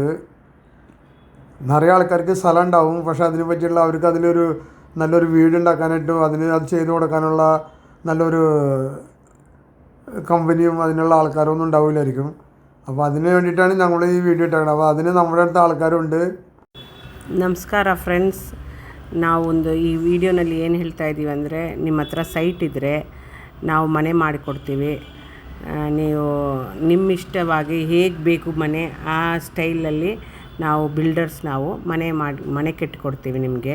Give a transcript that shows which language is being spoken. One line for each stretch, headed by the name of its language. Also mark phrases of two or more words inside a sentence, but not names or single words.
Malayalam: നിറയെ ആൾക്കാർക്ക് സ്ഥലം ഉണ്ടാവും, പക്ഷേ അതിനെ പറ്റിയുള്ള അവർക്ക് അതിലൊരു നല്ലൊരു വീട് ഉണ്ടാക്കാനായിട്ടും അത് ചെയ്തു കൊടുക്കാനുള്ള നല്ലൊരു കമ്പനിയും അതിനുള്ള ആൾക്കാരൊന്നും ഉണ്ടാവില്ലായിരിക്കും. അപ്പോൾ അതിന് വേണ്ടിയിട്ടാണ് ഞങ്ങൾ ഈ വീഡിയോ ഇട്ടേക്കുന്നത്. അപ്പോൾ അതിന് നമ്മുടെ അടുത്ത ആൾക്കാരുണ്ട്.
Kannada: ನಮಸ್ಕಾರ ಫ್ರೆಂಡ್ಸ್, ನಾವೊಂದು ಈ ವಿಡಿಯೋನಲ್ಲಿ ಏನು ಹೇಳ್ತಾ ಇದ್ದೀವಿ ಅಂದರೆ, ನಿಮ್ಮ ಹತ್ರ ಸೈಟ್ ಇದ್ದರೆ ನಾವು ಮನೆ ಮಾಡಿಕೊಡ್ತೀವಿ. ನೀವು ನಿಮ್ಮ ಇಷ್ಟವಾಗಿ ಹೇಗೆ ಬೇಕು ಮನೆ ಆ ಸ್ಟೈಲಲ್ಲಿ ನಾವು ಬಿಲ್ಡರ್ಸ್ ಮನೆ ಕಟ್ಟಿಕೊಡ್ತೀವಿ ನಿಮಗೆ.